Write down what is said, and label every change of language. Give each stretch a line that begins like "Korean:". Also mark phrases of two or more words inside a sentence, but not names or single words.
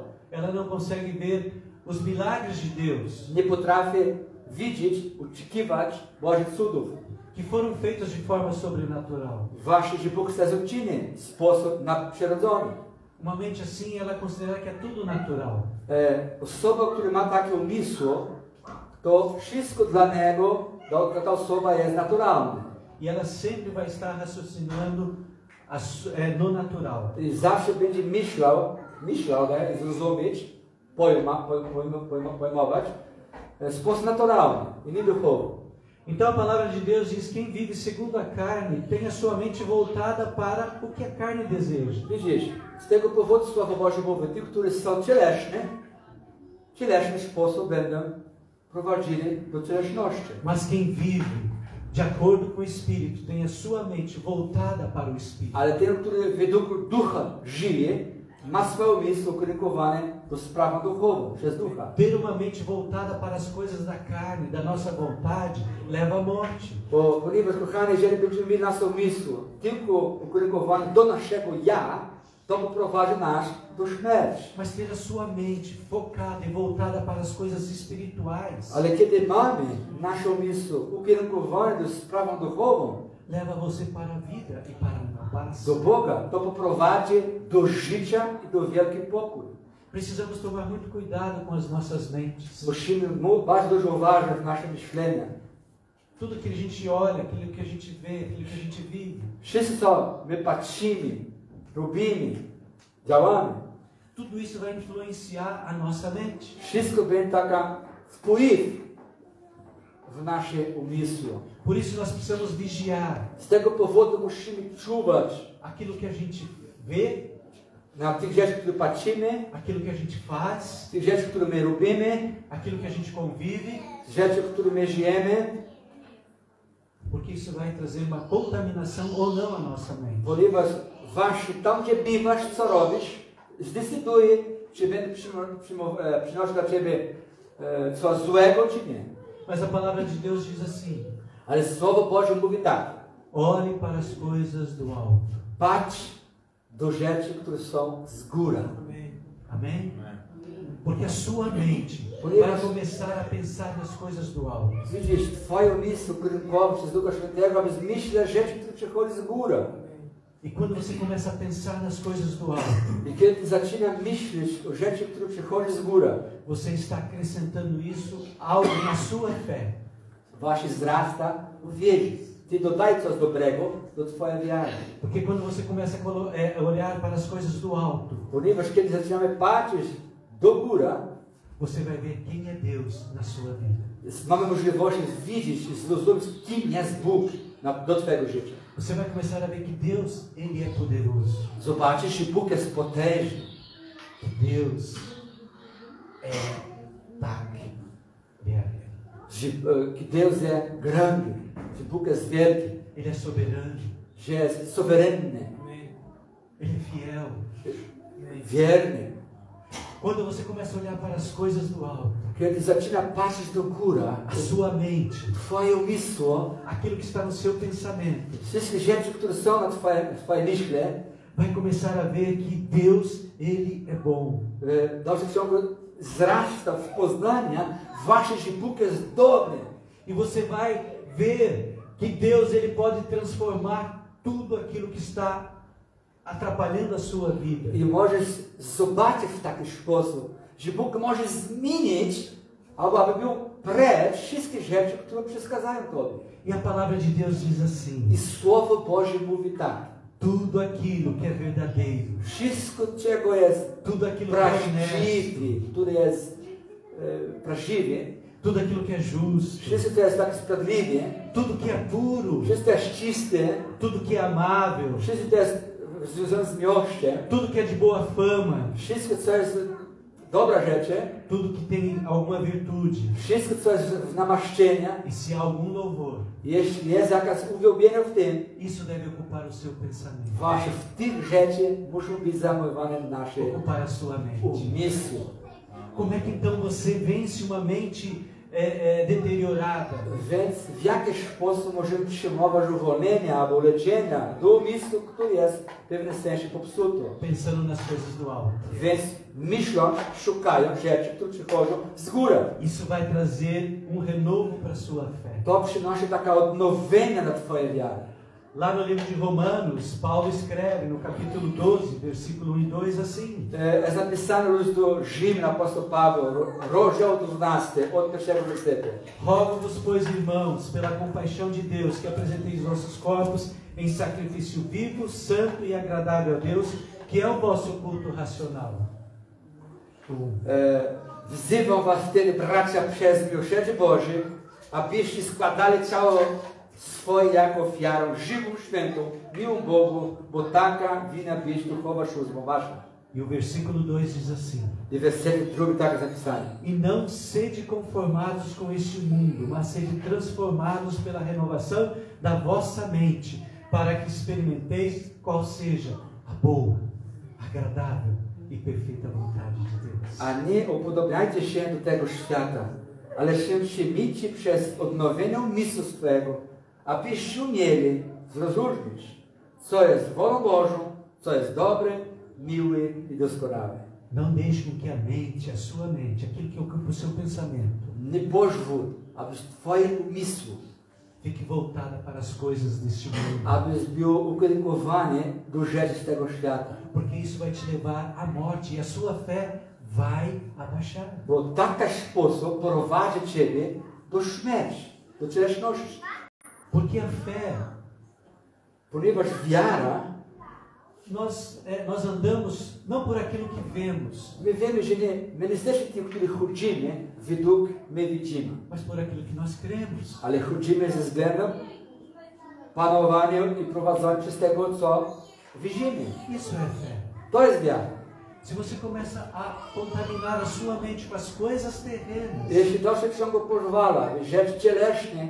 Portuguese: Ela não consegue ver os milagres de Deus
Polish: Nie potrafi widzieć, oczekiwać Bożych cudów.
Portuguese: que foram feitos de forma sobrenatural.
Polish: Wasze żywioły są uczynione w sposób nadprzyrodzony.
Portuguese: Uma mente assim, ela considera que é tudo natural.
Polish: Osoba, która ma takie umysł, to wszystko dla niego, dla ta osoba jest naturalne.
Portuguese: E ela sempre vai estar raciocinando no natural.
Polish: I zawsze będzie myślał, zrozumieć, pojmować w sposób naturalny i nie duchowy.
Portuguese: Então a palavra de Deus diz: quem vive segundo a carne tem a sua mente voltada para o que a carne deseja.
Polish: Widzisz, z tego powodu Słowo Boże mówi, tych, którzy są cielesny sposób będą prowadzili do cielesności.
Portuguese: Mas quem vive de acordo com o Espírito tem a sua mente voltada para o Espírito.
Polish: Ale ten, który według ducha żyje, ma swoje umysł ukierunkowane do spraw duchowych, przez ducha.
Portuguese: Ter uma mente voltada para as coisas da carne, da nossa vontade, leva à morte.
Polish: Ponieważ, kochani, jeżeli będziemy mieli nasz umysł tylko ukierunkowany do naszego ja, to poprowadzi nas do śmierci.
Portuguese: Mas ter a sua mente focada e voltada para as coisas espirituais,
Polish: Ale kiedy mamy nasz umysł ukierunkowany do sprawą duchową,
Portuguese: leva você para a vida e para a paz.
Polish: do Boga, to poprowadzi do życia i do wielkiego pokoju.
Portuguese: Precisamos tomar muito cuidado com as nossas mentes.
Polish: Musimy bardzo dużo uważać w naszym myśleniu.
Portuguese: Tudo que a gente olha, aquilo que a gente vê, aquilo que a gente vive,
Polish: Wszystko, co my patrzymy, robimy, działamy,
Portuguese: tudo isso vai influenciar a nossa mente.
Polish: wszystko będzie taka wpływ w nasze umysły.
Portuguese: Por isso nós precisamos vigiar
Polish: Z tego powodu musimy czuwać
Portuguese: aquilo que a gente vê,
Polish: na tych rzeczy, które patrzymy,
Portuguese: aquilo que a gente faz,
Polish: tych rzeczy, które my robimy,
Portuguese: aquilo que a gente convive,
Polish: rzeczy, które my żyjemy,
Portuguese: porque isso vai trazer uma contaminação ou não à nossa mente.
Polish: ponieważ tam, gdzie bywasz, co robisz, zdecyduje, czy będzie przynosić dla ciebie coś złego, czy nie.
Portuguese: Mas a palavra de Deus diz assim:
Polish: Ale Słowo Boże mówi tak:
Portuguese: olhe para as coisas do alto.
Polish: patrz do rzeczy, które są z góry.
Portuguese: Amém? Porque a sua mente Por vai isso- começar a pensar nas coisas do alto.
Polish: Widzisz, twoje umysł ukierunkował przez Ducha Świętego, aby zmyślać rzeczy, które przychodzi z góry.
Portuguese: E quando você começa a pensar nas coisas do alto,
Polish: I kiedy zaczyna myśleć o rzeczy, które przychodzi z góry,
Portuguese: você está acrescentando isso algo na sua fé.
Polish: właśnie wzrasta w wierze. Ty dodaj coś dobrego do twojej wiary.
Portuguese: Porque quando você começa a olhar para as coisas do alto,
Polish: Ponieważ kiedy zaczynamy patrzeć do góry,
Portuguese: você vai ver quem é Deus na sua vida.
Polish: mamy możliwość widzieć i zrozumieć, kim jest Bóg do twojego życia.
Portuguese: Você vai começar a ver que Deus, Ele é poderoso.
Polish: Zobaczysz, że Bóg jest potężny.
Portuguese: Que Deus é
Polish: tak wielki. Że Deus jest grande. Że Bóg jest wielki.
Portuguese: Ele é soberano.
Polish: Że jest suwerenny.
Portuguese: Ele é fiel.
Polish: Wierny.
Portuguese: Quando você começa a olhar para as coisas do alto,
Polish: Kiedy zaczyna patrzeć do góry,
Portuguese: a sua mente,
Polish: twoje umysł,
Portuguese: aquilo que está no seu pensamento,
Polish: wszystkie rzeczy, które są na twoje myśle,
Portuguese: vai começar a ver que Deus, Ele é bom.
Polish: w dalszym ciągu wzrasta w poznania właśnie, że Bóg jest dobry.
Portuguese: E você vai ver que Deus, Ele pode transformar tudo aquilo que está atrapalhando a sua vida.
Polish: I możesz zobaczyć w taki sposób, że Bóg może zmienić, albo aby był precz wszystkie rzeczy, które przeszkadzają tobie.
Portuguese: E a palavra de Deus diz assim:
Polish: I Słowo Boże mówi tak:
Portuguese: tudo aquilo que é verdadeiro,
Polish: wszystko, czego jest
Portuguese: tudo aquilo que é honesto,
Polish: prawdziwe, które jest prawdziwe,
Portuguese: tudo aquilo que é justo,
Polish: wszystko, co jest tak sprawiedliwe,
Portuguese: tudo que é puro,
Polish: wszystko jest czyste,
Portuguese: tudo que é amável,
Polish: wszystko, co jest związane z miłością,
Portuguese: tudo que é de boa fama,
Polish: wszystko, co jest dobra rzeczy,
Portuguese: tudo que tem alguma virtude,
Polish: wszystko, co jest w namaszczenia,
Portuguese: e se há algum louvor,
Polish: jeśli jest jakaś uwielbienie w tym,
Portuguese: isso deve ocupar o seu pensamento,
Polish: właśnie w tych rzeczy muszą być zajmowane nasze
Portuguese: ocupar a sua mente.
Polish: umysły.
Portuguese: Como é que então você vence uma mente deteriorada?
Polish: Więc w jaki sposób możemy przyjmować uwolnienia albo leczenia do umysłu, który jest w pewnym sensie popsuty.
Portuguese: Pensando nas coisas do alto.
Polish: Więc myślą, szukają rzeczy, które przychodzą z góry.
Portuguese: Isso vai trazer renovo para a sua fé.
Polish: To przynosi taka odnowienie na twoje wiary.
Portuguese: Lá no livro de Romanos, Paulo escreve no capítulo 12, versículo 1 e 2 assim.
Polish: Jest napisane w listu do Rzymian, apóstolo Paweł, rozdział 12, od pierwszego wersetu.
Portuguese: Rogo-vos, pois, irmãos, pela compaixão de Deus, que apresenteis vossos corpos em sacrifício vivo, santo e agradável a Deus, que é o vosso culto racional.
Polish: Wzywam was wtedy, bracia, przez miłosierdzie Boże, abyście składali ciało swoje jako ofiarę żywą, świętą, miłą Bogu, bo taka winna być duchowa służba wasza.
Portuguese: E o versículo 2 diz assim:
Polish: I werset drugi tak jest napisane.
Portuguese: E não sede conformados com este mundo, mas sede transformados pela renovação da vossa mente, para que experimenteis qual seja a boa, agradável e perfeita vontade de Deus.
Polish: A nie upodobniajcie się do tego świata, ale się przymijcie przez odnowienie umysłu swego, abyście umieli zrozumieć, co jest wolą Bożą, co jest dobre, miłe i doskonałe.
Portuguese: Não deixe com que a mente, a sua mente, aquilo que ocupa o seu pensamento,
Polish: Nie pozwól, aby twoje umysły,
Portuguese: fique voltada para as coisas deste mundo,
Polish: aby było ukierunkowane do rzeczy z tego świata.
Portuguese: porque isso vai te levar à morte e a sua fé vai abaixar.
Polish: Bo taki sposób prowadzi ciebie do śmierci, do cielesności.
Portuguese: Porque a fé,
Polish: Ponieważ wiara,
Portuguese: nós andamos não por aquilo que vemos,
Polish: my wiemy, że my nie jesteśmy tym, którzy chodzimy według my widzimy,
Portuguese: mas por aquilo que nós cremos.
Polish: ale chodzimy ze względem panowania i prowadzenia przez tego, co widzimy.
Portuguese: Isso é fé.
Polish: To jest wiara.
Portuguese: Se você começa a contaminar a sua mente com as coisas terrenas,
Polish: Jeśli to się ciągle pozwala, rzecz cieleśnie